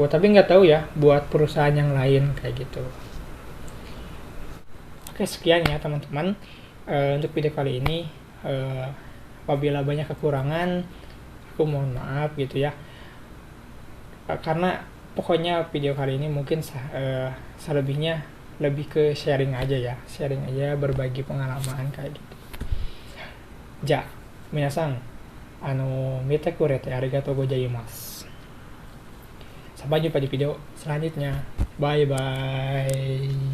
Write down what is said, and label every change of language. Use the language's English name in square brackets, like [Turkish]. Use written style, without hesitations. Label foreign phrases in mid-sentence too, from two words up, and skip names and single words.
[Indonesian] Tapi nggak tahu ya buat perusahaan yang lain kayak gitu. Oke, sekian ya teman-teman untuk video kali ini. Apabila banyak kekurangan, aku mohon maaf gitu ya. Karena pokoknya video kali ini mungkin selebihnya lebih ke sharing aja ya, berbagi pengalaman kayak gitu. [Japanese] じゃ、みなさん、見たくれてありがとうございます. [Indonesian] Sampai jumpa di video selanjutnya. [English] Bye bye.